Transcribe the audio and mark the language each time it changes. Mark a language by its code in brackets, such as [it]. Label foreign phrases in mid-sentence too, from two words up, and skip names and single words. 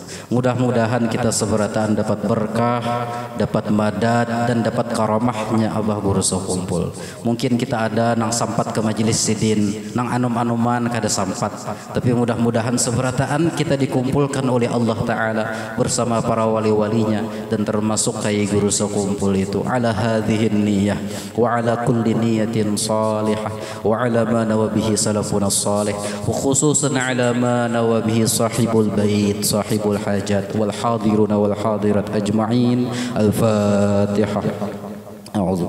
[bjn] Mudah-mudahan kita seberataan dapat berkah, dapat madat, dan dapat karamahnya Abah Guru Sekumpul. Mungkin kita ada nang sampat ke majelis Sidin, nang anum-anuman kada sampat. Tapi mudah-mudahan seberataan kita dikumpulkan oleh Allah Ta'ala bersama para wali-walinya, dan termasuk Kyai Guru Sekumpul itu. [ar] على هذه النية وعلى كل نية صالحة و على ما نوى به سلفنا الصالح وخصوصا على ما نوى به صاحب البيت صاحب الحاجات والحاضرون والحاضرات أجمعين. الفاتحة. أعوذ